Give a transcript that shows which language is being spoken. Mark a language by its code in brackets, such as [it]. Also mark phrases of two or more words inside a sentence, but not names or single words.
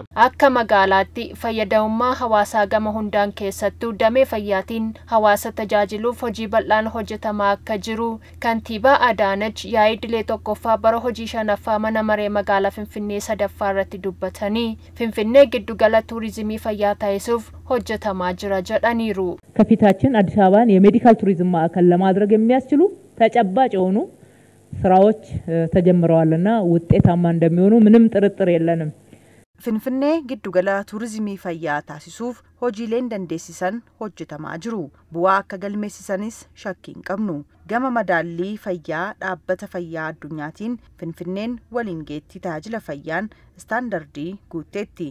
[om] Akka magaalaatti fayyadamummaa hawaasaa gama hundaan keessattuu damee fayyaatiin hawaasa tajaajiluuf hojii bal'aan hojjetamaa akka jiru kantiibaa Adaanech yaa'idilee tokkoffaa bara hojii shanaffaa mana maree magaalaa Finfinnee sadaffaa irratti dubbatanii Finfinnee giddugala tuurizimii fayyaa taasisuuf hojjetamaa jira jedhaniiru. [am] ከፊታችን አዲስ አበባን የሜዲካል ቱሪዝም ማዕከል ለማድረግ የሚያስችሉ ተጨባጭ የሆኑ ስራዎች ተጀምረዋልና ውጤታማ እንደሚሆኑ ምንም ጥርጥር የለንም። [om] Finfinnee giddugala tuurizimii fayyaa taasisuuf hojiileen dandeessisan hojjetamaa jiru. Bu'aa akka galmeessisanis shakkiin qabnu. Gama madaallii fayyaa dhaabbata fayyaa addunyaatiin Finfinneen waliin geetti tajaajila fayyaan istaandardii guutteetti.